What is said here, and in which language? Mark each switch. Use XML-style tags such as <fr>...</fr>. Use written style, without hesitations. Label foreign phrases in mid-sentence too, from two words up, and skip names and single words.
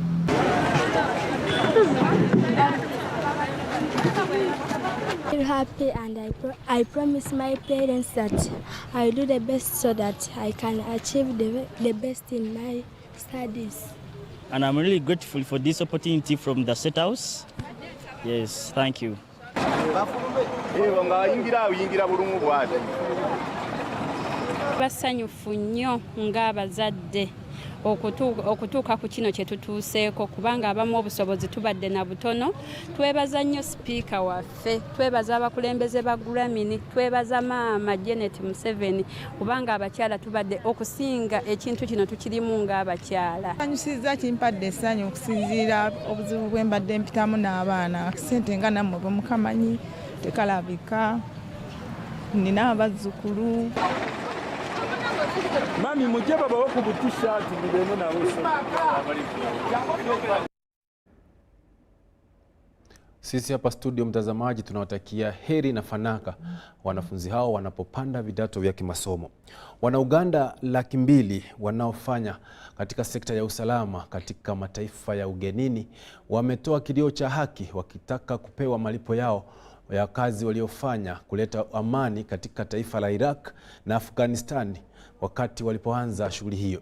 <en>I'm happy, and I promise my parents that I'll do the best so that I can achieve the best in my studies. And I'm really grateful for this opportunity from the State House. Yes, thank you.</en> <lg>Basanyufu nnyo ng'abazadde okutuuka ku kino kye tutuuseeko kubanga abamu obusobozi tubadde na butono. Twebaza nnyo sipiika waffe, twebaza abakulembeze ba Gramini, twebaza maama Janet Museveni kubanga abakyala tubadde okusinga ekintu kino tukirimu ng'abakyala. Anyusizza kimpadde essanyu okusinziira obuzibu bwe mbadde mpitamu n'abaana. Ssente nga nammwe bwe mukamanyi tekalabika. Nina abazzukulu.</lg> <sw>Mami muje baba wako butisha tubiremo na wewe. Sisi hapa studio, mtazamaji, tunawatakia heri na fanaka wanafunzi hao wanapopanda vidato vya kimasomo. Wana-Uganda 200,000 wanaofanya katika sekta ya usalama katika mataifa ya ugenini wametoa kilio cha haki wakitaka kupewa malipo yao ya kazi waliofanya kuleta amani katika taifa la Iraq na Afghanistan wakati walipoanza shughuli hiyo.</sw>